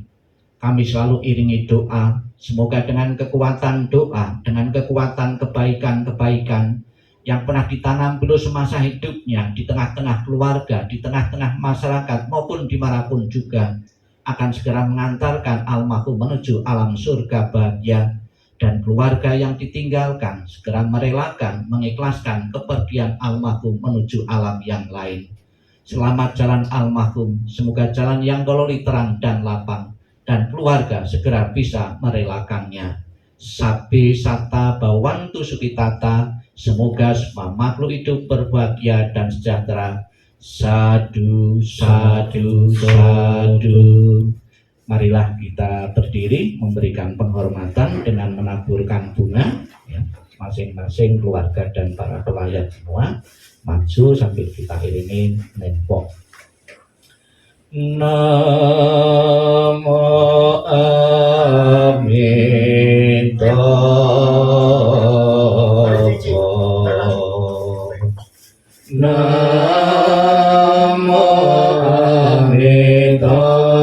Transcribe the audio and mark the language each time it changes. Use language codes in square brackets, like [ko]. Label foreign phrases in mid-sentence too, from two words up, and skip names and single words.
[id] Kami selalu iringi doa, semoga dengan kekuatan doa, dengan kekuatan kebaikan-kebaikan yang pernah ditanam beliau semasa hidupnya di tengah-tengah keluarga, di tengah-tengah masyarakat maupun dimanapun juga, akan segera mengantarkan almarhum menuju alam surga bahagia. Dan keluarga yang ditinggalkan segera merelakan, mengikhlaskan kepergian almarhum menuju alam yang lain. Selamat jalan almarhum, semoga jalan yang gololi terang dan lapang, dan keluarga segera bisa merelakannya. [pi] Sabbi satta bhavantu sukhitata, [id] semoga semua makhluk hidup berbahagia dan sejahtera. [pi] Sadu, sadu, sadu. [id] Marilah kita berdiri memberikan penghormatan dengan menaburkan bunga, ya, masing-masing keluarga dan para pelayan semua maju sambil kita iringi nempok. Namo Amitabha. Namo Amitabha.